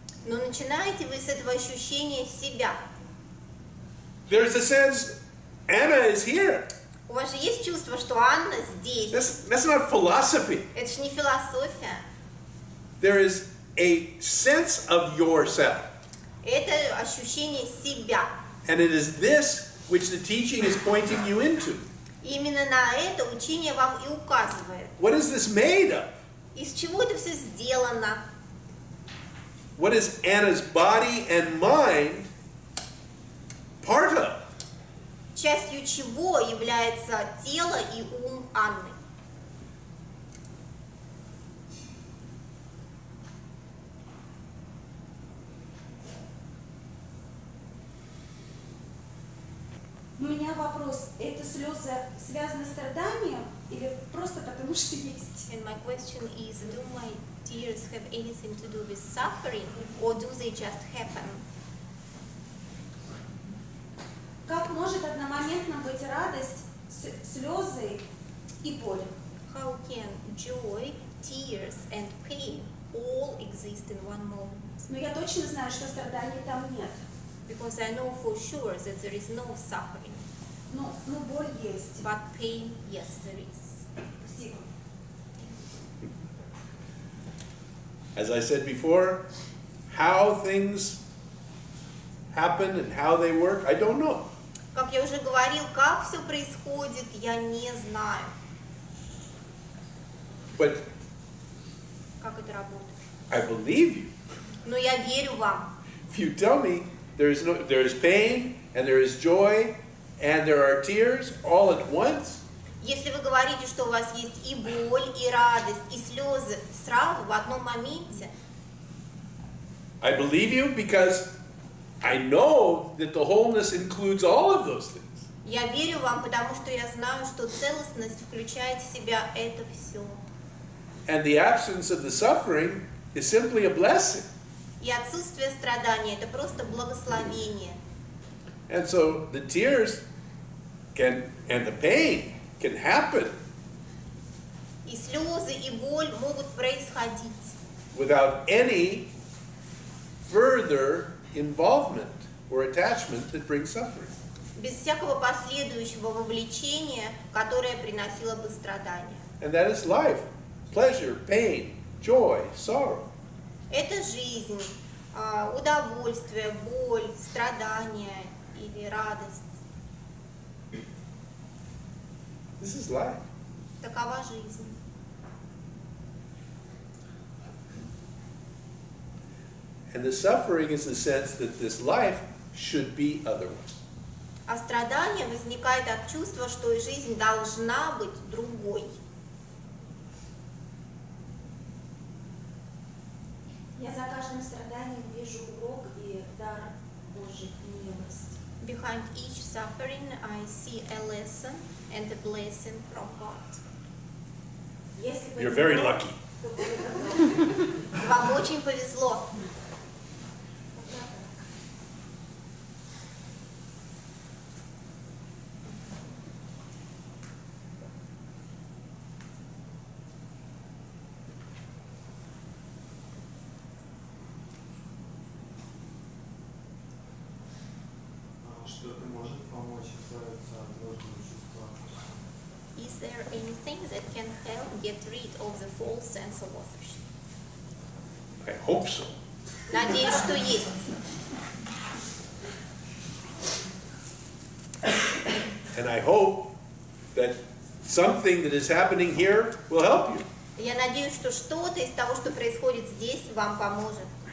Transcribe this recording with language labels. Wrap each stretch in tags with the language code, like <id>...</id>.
<ru>Но начинаете вы с этого ощущения себя.</ru> <en>There's a sense Anna is here.</en> <ru>У вас же есть чувство, что Анна здесь.</ru> <en>That's not philosophy.</en> <ru>Это же не философия.</ru> <en>There is a sense of yourself.</en> <ru>Это ощущение себя.</ru> <en>And it is this which the teaching is pointing you into.</en> <ru>И именно на это учение вам и указывает.</ru> <en>What is this made of?</en> <ru>Из чего это все сделано?</ru> <en>What is Anna's body and mind part of?</en> <ru>Частью чего является тело и ум Анны? У меня вопрос. Это слезы связаны с страданием или просто потому, что есть?</ru> <en>And my question is, do my tears have anything to do with suffering, or do they just happen?</en> <ru>Как может одномоментно быть радость, слезы и боль?</ru> <en>How can joy, tears, and pain all exist in one moment?</en> <ru>Но я точно знаю, что страданий там нет.</ru> <en>Because I know for sure that there is no suffering,</en> <ru>Ну, боль есть.</ru> <en>but pain, yes, there is.</en> <ru>Спасибо.</ru> <en>As I said before, how things happen and how they work, I don't know.</en> <ru>Как я уже говорил, как все происходит, я не знаю,</ru> <en>But</en> <ru>как это работает.</ru> <en>I believe you.</en> <ru>Но я верю вам.</ru> <en>If you tell me there is pain and there is joy and there are tears all at once,</en> <ru>Если вы говорите, что у вас есть и боль, и радость, и слезы сразу в одном моменте,</ru> <en>I believe you because I know that the wholeness includes all of those things.</en> <ru>я верю вам, потому что я знаю, что целостность включает в себя это все.</ru> <en>And the absence of the suffering is simply a blessing.</en> <ru>И отсутствие страдания – это просто благословение.</ru> <en>And so the tears and the pain can happen</en> <ru>И слезы, и боль могут происходить</ru> <en>without any further involvement or attachment that brings suffering.</en> <ru>без всякого последующего вовлечения, которое приносило бы страдания.</ru> <en>And that is life. Pleasure, pain, joy, sorrow.</en> <ru>Это жизнь, удовольствие, боль, страдания или радость.</ru> <en>This is life.</en> <ru>Такова жизнь.</ru> <en>And the suffering is the sense that this life should be otherwise.</en> <ru>А страдание возникает от чувства, что и жизнь должна быть другой. Я за каждым страданием вижу урок и дар Божий, милость.</ru> <en>Behind each suffering I see a lesson and a blessing from God.</en> <ru>Если бы</ru> <en>You're</en> <ru>не</ru> <en>very</en> <ru>урок,</ru> <en>lucky.</en> <ru>то было бы Вам очень повезло. Что-то может помочь избавиться от ложного чувства.</ru> <en>Is there anything that can help get rid of the false sense of authorship? I hope so.</en> <ru>Надеюсь, что есть.</ru> <en>And I hope that something that is happening here will help you.</en> <ru>Я надеюсь, что что-то из того, что происходит здесь, вам поможет.</ru>